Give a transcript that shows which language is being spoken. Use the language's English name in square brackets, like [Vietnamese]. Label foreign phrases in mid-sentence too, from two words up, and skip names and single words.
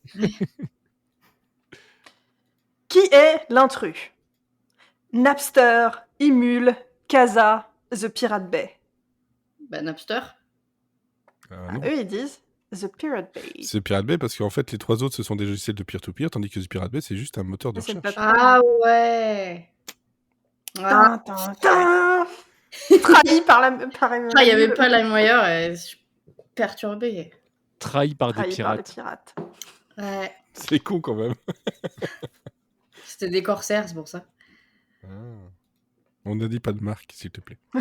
[French] Qui est l'intrus? Napster, Imul, Casa, The Pirate Bay. Bah, Napster. Non. Eux, ils disent The Pirate Bay. C'est Pirate Bay parce qu'en fait, les 3 autres, ce sont des logiciels de peer-to-peer, tandis que Pirate Bay, c'est juste un moteur de C'est une recherche. plateforme. Ah ouais. Ah, Tin, tin, tin. Trahi par la. il n'y avait pas LimeWire, je suis perturbée. Trahi par des Trahi par les pirates. pirates. Ouais, C'est con quand même. c'était des corsaires, c'est pour ça. On n'a dit pas de marque, s'il te plaît.